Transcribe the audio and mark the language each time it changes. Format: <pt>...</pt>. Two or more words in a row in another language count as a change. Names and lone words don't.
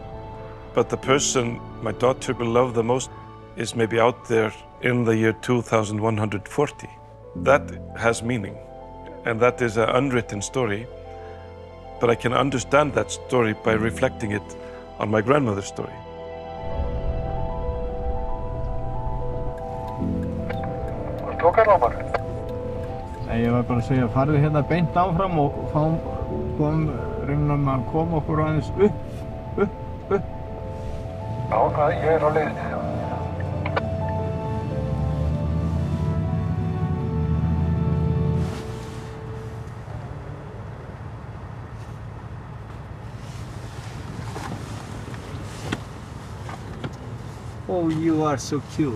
<en>But the person my daughter will love the most is maybe out there in the year 2140. That has meaning, and that is an unwritten story. But I can understand that story by reflecting it on my grandmother's story.</en> <is>Nei, ég var bara að segja, farðu hérna beint áfram og reynum að koma okkur aðeins upp. Já, ég á leiðinni.</is> <en>Oh, you are so cute.</en>